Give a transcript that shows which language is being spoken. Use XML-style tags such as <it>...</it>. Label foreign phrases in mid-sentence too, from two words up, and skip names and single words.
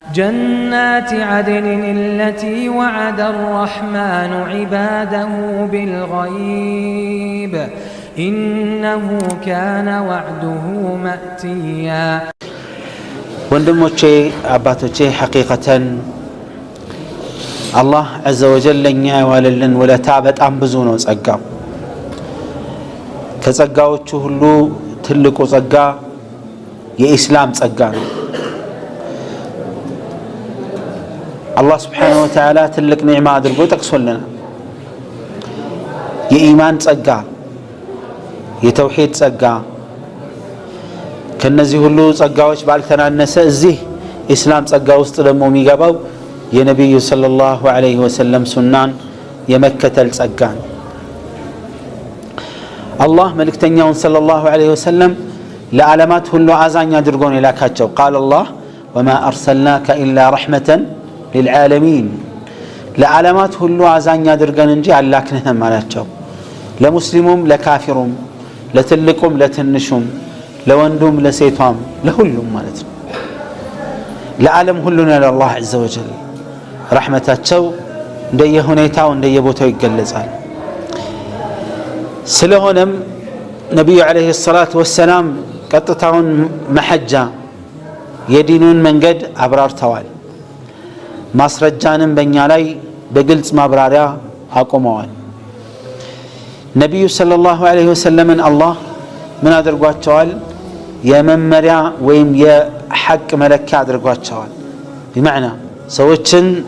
<ar>جنات عدن التي وعد الرحمن عباده بالغيب إنه كان وعده مأتيا</ar> <am>ወንድሞቼ አባቶቼ</am> <ar>حقيقة الله عز وجل</ar> <am>ለኛ ያዋለልን ወለታ በጣም ብዙ ነው ጸጋው ከጸጋዎቹ ሁሉ ትልቁ ጸጋ የኢስላም ጸጋ ነው</am> <ar>الله سبحانه وتعالى</ar> <am>ትልቅ ኒዕማ አድርጎ ጠቅሶልናል የኢማን ጸጋ የተውሂድ ጸጋ ከነዚህ ሁሉ ጸጋዎች ባልተናነሰ እዚህ ኢስላም ጸጋ ውስጥ ደግሞ የሚገባው የነብዩ</am> <ar>صلى الله عليه وسلم</ar> <am>ሱናን የመከተል ጸጋ ነው አላህ መልእክተኛውን</am> <ar>صلى الله عليه وسلم</ar> <am>ለዓለማት ሁሉ አዛኝ አድርጎ ነው የላካቸው</am> <ar>قال الله وما أرسلناك إلا رحمة للعالمين</ar> <am>ለዓለማት ሁሉ አዛኝ አድርገን እንጂ አላክንህም አላቸው ለሙስሊሙም ለካፊሩም ለትልቁም ለትንሹም ለወንዱም ለሴቷም ለሁሉም ማለት ነው ለዓለም ሁሉ ነው አላህ</am> <ar>عز وجل</ar> <am>ረህመታቸው እንደየሁኔታው እንደየቦታው ይገለጻል ስለሆነም ነብዩ</am> <ar>عليه الصلاة والسلام</ar> <am>ቀጥታውን መሐጃ የዲኑን መንገድ አብራርተዋል ማስረጃንም በእኛ ላይ በግልጽ ማብራሪያ አቆመዋል ነብዩ</am> <ar>صلى الله عليه وسلم</ar> <am>አላህ ምን አድርጓቸዋል የመመሪያ ወይም የሐቅ መለኪያ አድርጓቸዋል በማዕና ሰዎችን</am>